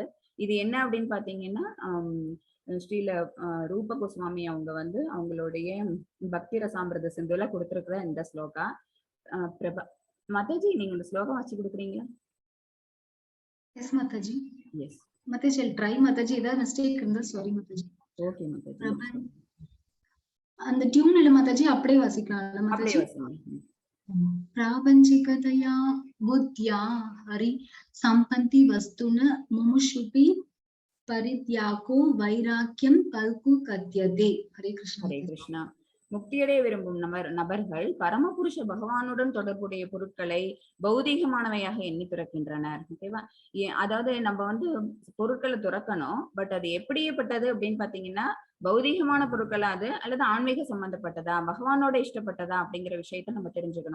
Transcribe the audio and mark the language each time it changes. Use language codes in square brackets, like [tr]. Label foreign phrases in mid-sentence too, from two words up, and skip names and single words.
[ta] இது என்ன அப்படின்னு பாத்தீங்கன்னா ஸ்ரீல ரூப கோஸ்வாமி அவங்க வந்து அவங்களுடைய பக்தி ரசாமிரத சிந்துல கொடுத்திருக்கிற இந்த ஸ்லோகா. பிரபா மாதாஜி, நீங்க இந்த ஸ்லோகம் வச்சு கொடுக்குறீங்களா? எஸ் மாதாஜி. எஸ் மாதாஜி, [en] I'll try [ta] மாதாஜி. ஏதாவது மிஸ்டேக் இருந்தா சாரி மாதாஜி. ஓகே மாதாஜி. அந்த டியூன்ல மாதாஜி அப்படியே வாசிக்கலாம்ல மாதாஜி? [sa] प्रापंचिकतया बुद्ध्या हरि संपत्ति वस्तुन मुमुषुपि परित्यागो वैराग्यम कल्कु कद्यते. हरे कृष्ण. ஹரே கிருஷ்ணா. [ta] முக்தியடைய விரும்பும் நபர்கள் பரமபுருஷ பகவானுடன் தொடர்புடைய பொருட்களை பௌதீகமானவையாக எண்ணி துறக்கின்றனர். ஓகேவா? அதாவது நம்ம வந்து பொருட்களை துறக்கணும், பட் அது எப்படியேப்பட்டது அப்படின்னு பாத்தீங்கன்னா பௌதீகமான பொருட்களா அது அல்லது ஆன்மீக சம்பந்தப்பட்டதா, பகவானோட இஷ்டப்பட்டதா அப்படிங்கிற விஷயத்த நம்ம தெரிஞ்சுக்கணும்.